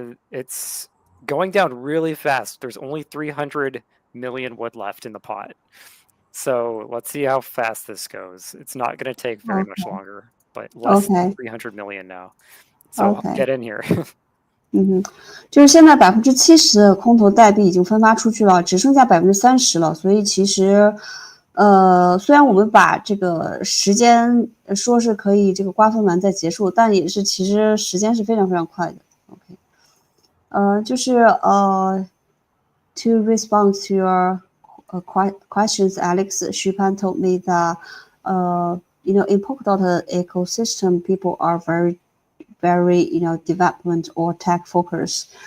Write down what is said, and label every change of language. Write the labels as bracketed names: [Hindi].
[English] It's going down really fast. There's only 300 million wood left in the pot. So let's see how fast this goes. It's not going to take very much longer, but less than 300 million now. So get in here. [Chinese] 就是现在70%的空投代币已经分发出去了，只剩下30%了。所以其实，虽然我们把这个时间说是可以这个瓜分完再结束，但也是其实时间是非常非常快的。 [English] OK， [Chinese] 就是 [English] to respond to your questions, Alex, Xupan told me that in Polkadot ecosystem, people are very development or tech focus.